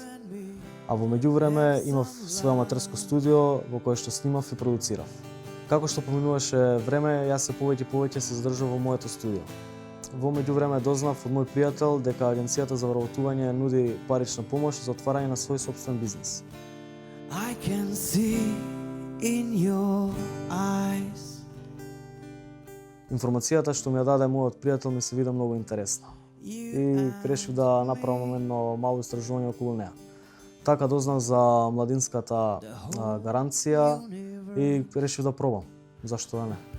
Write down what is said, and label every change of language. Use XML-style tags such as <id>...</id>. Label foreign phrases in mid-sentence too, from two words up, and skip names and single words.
<mk>А во меѓувреме имав своје аматерско студио во кое што снимав и продуцирав. Како што поминуваше време, јас се повеќе се задржав во моето студио. Во меѓувреме дознав од мој пријател дека агенцијата за вработување нуди парична помош за отварање на свој сопствен бизнис.</mk> <en>I can see in your eyes.</en> <mk>Информацијата што ми ја даде мојот пријател ми се вида многу интересна и решив да направам едно мало истражување околу неа. Така дознав за Младинската гаранција и решив да пробам. Зашто да не?</mk>